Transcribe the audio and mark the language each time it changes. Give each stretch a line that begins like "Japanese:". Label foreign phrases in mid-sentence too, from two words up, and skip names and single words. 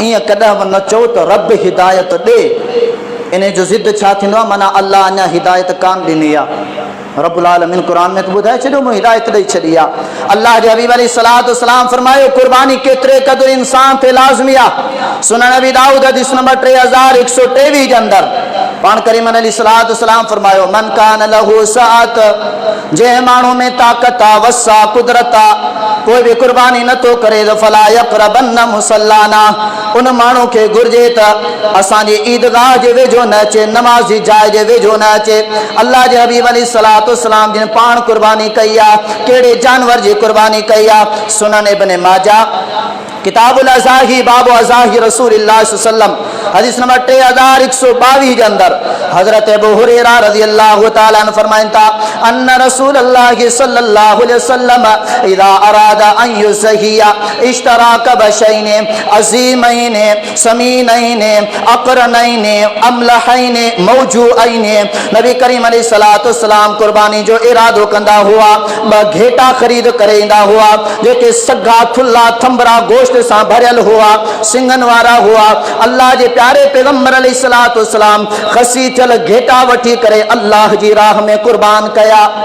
Sindhi: ईअं कॾहिं बि न चओ त रब हिदायत ॾे। इन जो ज़िद छा थींदो आहे, माना अल्लाह अञा हिदायत कान ॾिनी आहे।
Arabic: رب العالمين
Sindhi: कुरान में तो ॿुधाए छॾियो मूं हिदायत ॾेई छॾी आहे। अल्लाह जे हबीब
Arabic: عليه الصلاة والسلام
Sindhi: फरमायो कुर्बानी केतिरे क़दुरु इंसान ते लाज़मी आहे। सुनन नबी दाऊद हदीस नंबर 3123 जे अंदर पाण करीम
Arabic: عليه الصلاة والسلام
Sindhi: फरमायो
Arabic: من كان له سعة,
Sindhi: जंहिं माण्हू में ताक़त आहे, वसा, कुदरत आहे, कोई बि कुर्बानी नथो करे त
Arabic: فلا يقربن مصلانا,
Sindhi: उन माण्हू खे घुर्जे त असांजी ईदगाह जे वेझो न अचे, नमाज़ जी जाइ जे वेझो न अचे। अल्लाह जे हबीब
Arabic: عليه الصلاة والسلام
Sindhi: जिन पाण कुर्बानी कई आहे, कहिड़े जानवर जी कुर्बानी कई आहे।
Arabic: सुनन इब्न माजा كتاب الأضاحي باب أضاحي رسول الله صلى الله عليه وسلم
Sindhi: हदीस नंबर 3122 के अंदर हजरत अबू हुरैरा
Arabic: رضي الله تعالى عنه
Sindhi: फरमाइन था
Arabic: أن رسول الله صلى الله عليه وسلم إذا أراد أن يضحي اشترى كبشين عظيمين سمينين أقرنين أملحين موجوءين.
Sindhi: नबी करीम
Arabic: عليه الصلاة والسلام
Sindhi: कुर्बानी जो इरादो कंदा हुआ, ब घेटा ख़रीद करे ईंदा हुआ जेके सगा थुल्ला थंबरा गोश्त सां भरियल हुआ, सिंगन वारा हुआ। अल्लाह जे प्यारे पैगंबर
Arabic: عليه الصلاة والسلام
Sindhi: खसी थियल घेटा वठी करे अल्लाह जी राह में कुर्बान कया।